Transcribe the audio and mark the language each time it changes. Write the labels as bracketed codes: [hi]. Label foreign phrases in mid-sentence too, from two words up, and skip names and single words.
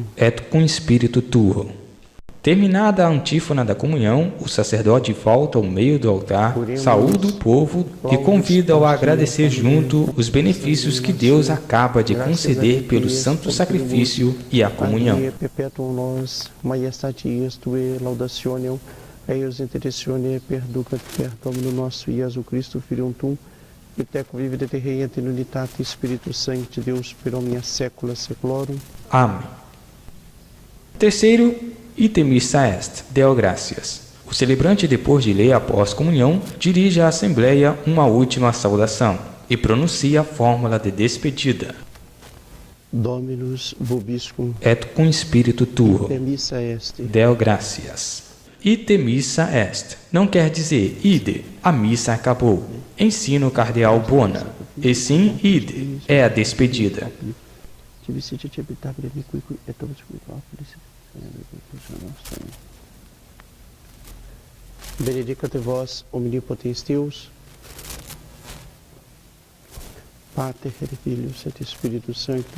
[la] Et cum spiritu tuo. [pt] Terminada a antífona da comunhão, o sacerdote volta ao meio do altar, saúda o povo e convida-o a agradecer junto os benefícios que Deus acaba de conceder pelo santo sacrifício e a comunhão. [la] Perpetuum nos maiestatias tue laudationem eius intercessione perducat per Domino nosso Iesu Christo Filium tuum et teco vivere et reiet in unitate Spiritus Sancti Deus per omnia saecula saeculorum. [pt] Amém. Terceiro, [la] ite missa est, Deo gratias. [pt] O celebrante, depois de ler a pós-comunhão, dirige à Assembleia uma última saudação e pronuncia a fórmula de despedida. [la] Dominus vobiscum Et cum spiritu tuo. ite missa est. Deo gratias. Ite missa est [pt] não quer dizer ide, a missa acabou. Ensina o cardeal Bona. E sim, ide, é a despedida. [la] Benedicat vos omnipotens Deus, Pater et Filius et Spiritus Sanctus.